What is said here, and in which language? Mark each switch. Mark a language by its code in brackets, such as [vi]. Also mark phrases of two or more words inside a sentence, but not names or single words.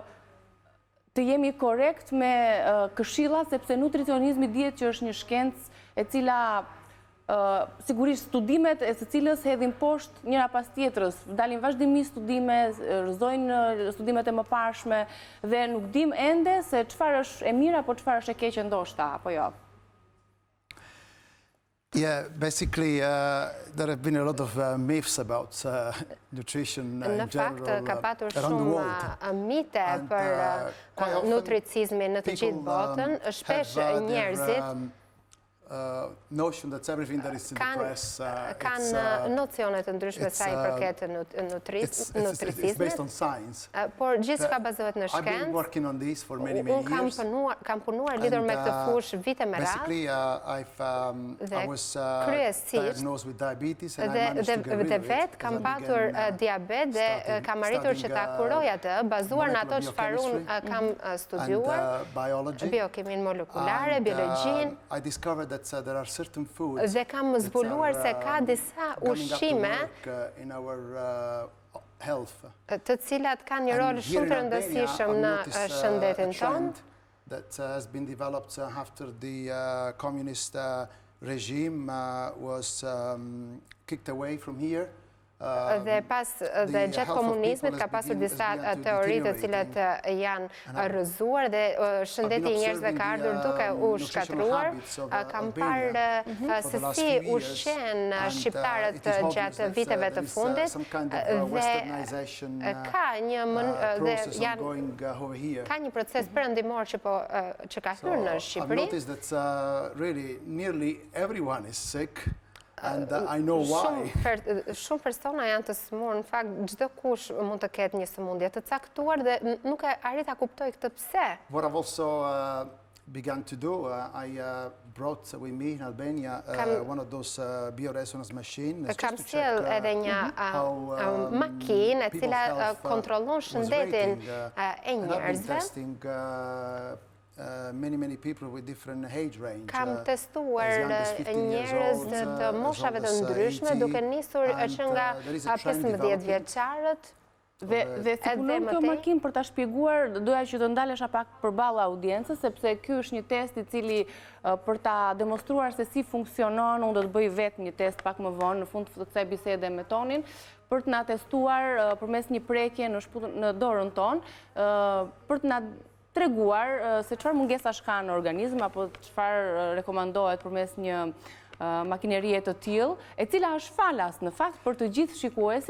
[sq] të jemi korrekt me këshilla, sepse nutricionizmi dihet që është një shkencë e cila sigurisht studimet e së cilës hedhin poshtë njëra pas tjetrës, dalin vazhdimisht studime, rrëzojnë studimet e mëparshme dhe nuk dim ende se çfarë është e mirë apo çfarë është e keqe ndoshta, apo jo. [en] Yeah, basically there have been a lot of myths about nutrition in general [sq] Në fakt ka patur [en] around the world. [sq] shumë mite për nutricizmin në të gjithë botën, shpesh njerëzit [en] notion that everything that is in the press [sq] kanë nocione të ndryshme sa i përket [en] it's based on science. [sq] Por gjithçka bazohet në [en] I've been [sq] shkencë. [en] working on this for many [sq] Unë kam punuar lidhur me këtë fushë vite me radhë. [en] Basically, I was diagnosed with diabetes and I managed to get rid of it. [sq] Kam patur diabet dhe kam arritur që ta kuroj atë, bazuar në ato çfarë unë kam studiuar, biokimin molekulare, biologjinë. [en] I discovered that there are certain foods [sq] dhe kam zbuluar se ka disa ushqime të cilat kanë një rol shumë të rëndësishëm në shëndetin tonë. [en] That has been developed after the communist regime was kicked away from here. [sq] Dhe gjatë komunizmit ka pasur disa teori të cilat janë rrëzuar dhe shëndeti i njerëzve ka ardhur duke u shkatruar. Kam parë se si ushqen shqiptarët gjatë viteve të fundit dhe ka një proces perëndimor që ka hyrë në Shqipëri. [en] I've noticed that really nearly everyone is sick. And I know why. [sq] Shumë persona janë të smur, në fakt çdo kush mund të ketë një sëmundje të caktuar dhe nuk e arrit ta kuptoj këtë pse. [en] What I've also begun to do, I brought with me in Albania one of those bioresonance machines. [sq] Kam sjell edhe një makinë e cila kontrollon shëndetin e njerëzve. [en] Many people with different age range. [sq] Kam testuar njerëz të moshave të ndryshme, duke nisur që nga 15 vjeçarët. Dhe si punon kjo makinë për ta shpjeguar, doja që të ndalesha pak përballë audiencës, sepse ky është një test i cili për ta demonstruar se si funksionon, unë do të bëj vetë një test pak më vonë në fund të kësaj bisede me Tonin, për të na testuar përmes një prekje në dorën tonë, për të na treguar se çfarë mungesash ka në organizëm apo çfarë rekomandohet përmes një makinerie të tillë, e cila është falas në fakt për të gjithë shikuesit.